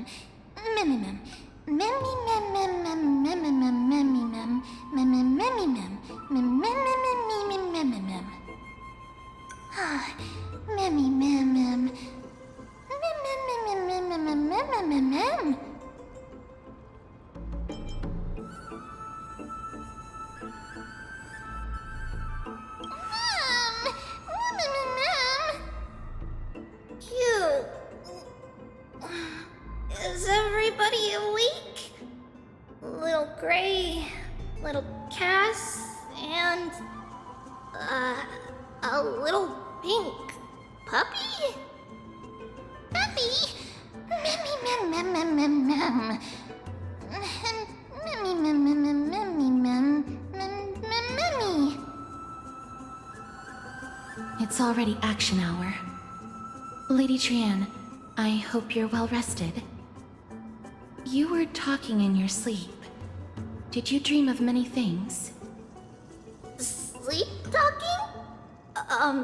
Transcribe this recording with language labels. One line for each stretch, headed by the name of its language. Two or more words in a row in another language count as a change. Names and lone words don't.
English: Memmy, mem. Memmy, mem, mem, mem, memmy, mem, memmy, mem. Memmy, memmy, mem. Mem, mem, mem, mem, mem, mem, mem. Ah, memmy, mem, mem. Mem, mem, mem, mem, mem, mem, mem, mem, mem. Cute. Is everybody awake? Little Grey, little Cass, and a little pink puppy? Puppy? Memmy, mem, mem, mem, mem, mem. Memmy, mem, mem, mem, memmy, it's already action hour. Lady Trian, I hope you're well rested. You were talking in your sleep. Did you dream of many things? Sleep talking?